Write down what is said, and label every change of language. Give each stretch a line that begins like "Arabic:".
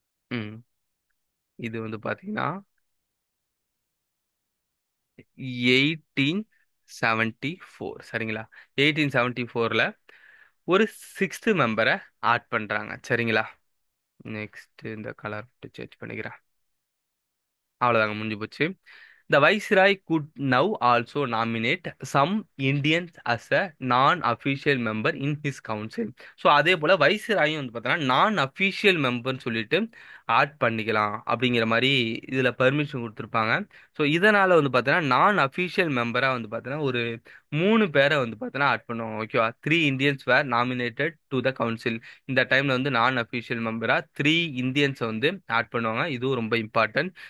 Tamil: ம் இது வந்து பார்த்தீங்கன்னா 1874, சரிங்களா? 1874ல் ஒரு சிக்ஸ்த் மெம்பரை ஆட் பண்றாங்க, சரிங்களா? நெக்ஸ்ட் இந்த கலர் சேஞ்ச் பண்ணிக்கிறேன். அவ்வளோதாங்க, முடிஞ்சு போச்சு.
English: The Viceroy could now also nominate some Indians as a non-official member in his council.
Tamil: So அதே போல வைஸ்ராயும் வந்து பார்த்தோன்னா நான் அஃபீஷியல் மெம்பர்னு சொல்லிட்டு ஆட் பண்ணிக்கலாம் அப்படிங்கிற மாதிரி இதில் பர்மிஷன் கொடுத்துருப்பாங்க. ஸோ இதனால வந்து பார்த்தோன்னா நான் அஃபீஷியல் மெம்பராக வந்து பார்த்தோன்னா ஒரு 3 பேரை வந்து பார்த்தோன்னா ஆட் பண்ணுவாங்க. ஓகேவா,
English: 3 Indians were nominated to the council.
Tamil: இந்த டைம்ல வந்து நான் அஃபீஷியல் மெம்பரா 3 இந்தியன்ஸை வந்து ஆட் பண்ணுவாங்க. இதுவும் ரொம்ப இம்பார்ட்டன்ட்.